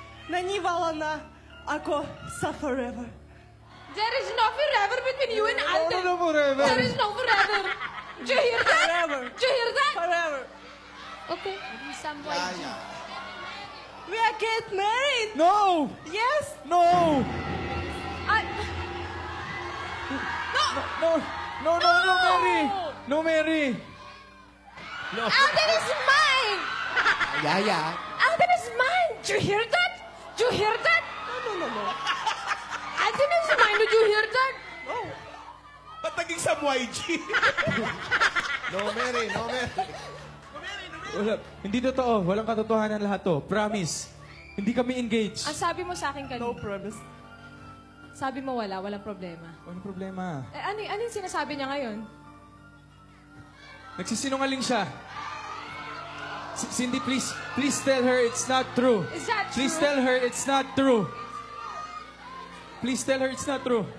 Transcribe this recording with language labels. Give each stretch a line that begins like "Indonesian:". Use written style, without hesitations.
Filipino: Naniwala ako sa forever.
English: There is no forever between you and Alden. No, forever. There is no forever. Do you hear that? Forever. Do you hear that? Forever. Okay. Some Yaya. We are get married. No! Yes. No! I... No, Mary! No, Mary! Alden is mine! Yaya. Alden is mine! Do you hear that? Do you hear that? No. Alden is mine. Did you hear that?
Filipino: Ba't naging Sam YG?
English: No, Mary.
Filipino: Wala. Hindi totoo. Walang katotohanan lahat to. Promise. Hindi kami engaged. Ang sabi mo sa akin kanina.
English: No promise.
Filipino: Sabi mo walang problema. Walang problema. Ano yung sinasabi niya ngayon? Nagsisinungaling siya.
English: Cindy, please tell her it's not true. Is that true? Please tell her it's not true. Please tell her it's not true.